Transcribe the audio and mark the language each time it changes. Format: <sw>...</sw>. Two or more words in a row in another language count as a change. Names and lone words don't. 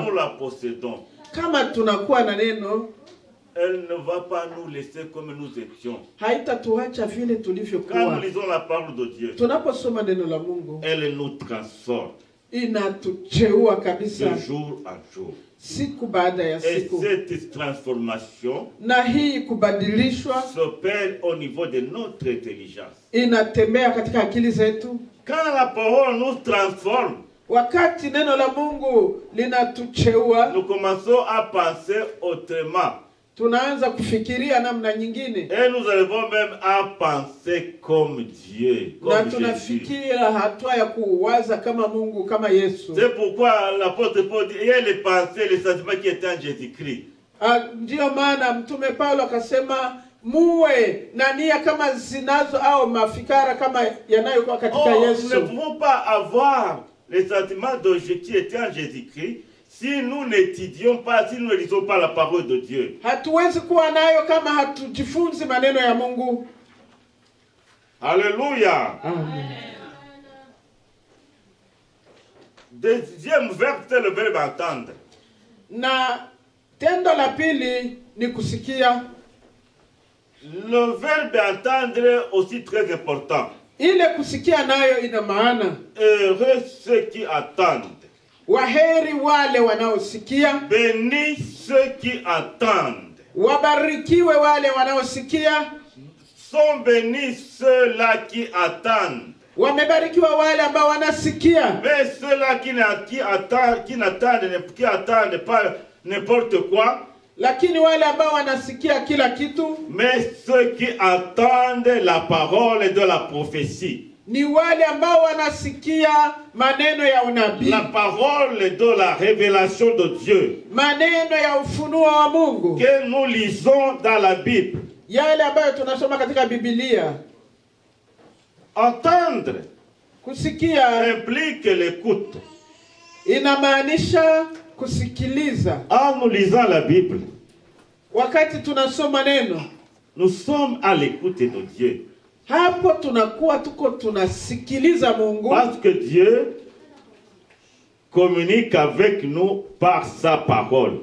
<fr>nous la possédons,</fr> <sw>Kama tunakuwa na neno,</sw> <fr>elle ne va pas nous laisser comme nous étions.</fr> <sw>haitatuacha vile</sw> <fr>Quand</fr> <sw>tulivyokuwa.</sw> <fr>nous lisons la parole de Dieu,</fr> <sw>Tunaposoma neno la Mungu,</sw> <fr>elle nous transforme</fr> <sw>inatucheua kabisa</sw> <fr>de jour en jour.</fr> <sw>siku baada ya</sw> <fr>Et</fr> <sw>siku.</sw> <fr>cette transformation</fr> <sw>Na hii kubadilishwa</sw> <fr>s'opère au niveau de notre intelligence.</fr> <sw>inatembea katika akili zetu.</sw> <fr>Quand la parole nous transforme,</fr> <sw>wakati neno la Mungu linatucheua,</sw> <fr>nous commençons à penser autrement.</fr> <sw>tunaanza kufikiria namna nyingine.</sw> <fr>Et nous arrivons même à penser comme Dieu,</fr> <sw>Na</sw> <fr>comme Jésus.</fr> <sw>tunafikia hatua ya kuwaza kama Mungu, kama Yesu.</sw> <fr>C'est pourquoi l'apôtre Paul dit, il y a les pensées, les sentiments qui étaient en Jésus-Christ.</fr> <sw>Ndio maana mtume Paulo akasema muwe na nia kama zinazo au mafikara kama yanayokuwa katika</sw> <fr>Nous ne</fr> <sw>Yesu.</sw> <fr>pouvons pas avoir les sentiments de Jésus qui étaient en Jésus-Christ si nous n'étudions pas, si nous ne lisons pas la parole de Dieu.</fr> <sw>Hatuwezi kuwa nayo kama hatujifunzi maneno ya Mungu.</sw> <fr>Alléluia.</fr> <sw>Amen.</sw> <fr>Deuxième verbe, c'est le verbe entendre.</fr> <sw>Na tendo la pili ni kusikia.</sw> <fr>Le verbe entendre est aussi très important.</fr> <sw>Ile kusikia nayo ina maana.</sw> <fr>Heureux ceux qui attendent.</fr> <sw>Waheri wale wanaosikia.</sw> <fr>Bénis ceux qui attendent.</fr> <sw>Wabarikiwe wale wanaosikia.</sw> <fr>Sont bénis ceux-là qui attendent.</fr> <sw>Wamebarikiwa wale ambao wanasikia.</sw> <fr>Mais ceux-là qui n'attendent pas n'importe quoi.</fr> <sw>Lakini wale ambao wanasikia kila kitu,</sw> <fr>Mais ceux qui attendent la parole de la prophétie.</fr> <sw>ni wale ambao wanasikia maneno ya unabii.</sw> <fr>La parole de la révélation de Dieu.</fr> <sw>Maneno ya ufunuo wa Mungu.</sw> <fr>Que nous lisons dans la Bible.</fr> <sw>Yale ambayo tunasoma katika Biblia.</sw> <fr>Entendre</fr> <sw>Kusikia</sw> <fr>implique l'écoute.</fr> <sw>inamaanisha kusikiliza.</sw> <fr>En nous lisant la Bible,</fr> <sw>Wakati tunasoma neno,</sw> <fr>nous sommes à l'écoute de Dieu.</fr> <sw>hapo tunakuwa tunasikiliza Mungu.</sw> <fr>Parce que Dieu communique avec nous par sa parole.</fr>